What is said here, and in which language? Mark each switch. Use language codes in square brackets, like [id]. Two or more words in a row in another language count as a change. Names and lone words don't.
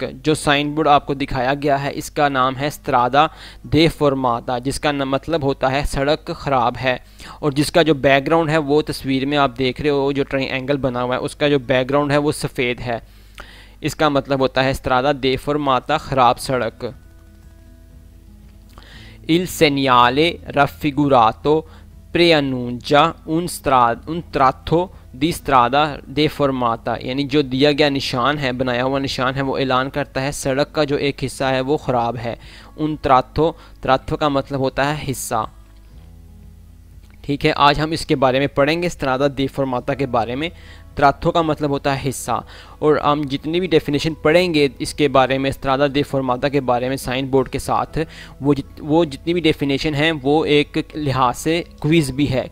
[hi] जो साइन बोर्ड आपको दिखाया गया है इसका नाम है [it] strada deformata, [hi] जिसका मतलब होता है सड़क ख़राब है। और जिसका जो बैकग्राउंड है वो तस्वीर में आप देख रहे हो, जो ट्रायंगल बना हुआ है उसका जो बैकग्राउंड है वो सफ़ेद है। इसका मतलब होता है [it] strada deformata, [hi] ख़राब सड़क। [it] Il segnale raffigurato preannuncia un tratto di strada deformata, [hi] यानी जो दिया गया निशान है, बनाया हुआ निशान है, वो ऐलान करता है सड़क का जो एक हिस्सा है वो ख़राब है। [it] un tratto [hi] का मतलब होता है हिस्सा। ठीक है, आज हम इसके बारे में पढ़ेंगे, [it] strada deformata [hi] के बारे में। त्राथो का मतलब होता है हिस्सा, और हम जितनी भी डेफिनेशन पढ़ेंगे इसके बारे में, [it] strada deformata [hi] के बारे में साइन बोर्ड के साथ, वो जितनी भी डेफिनेशन हैं वो एक लिहाज से क्विज़ भी है।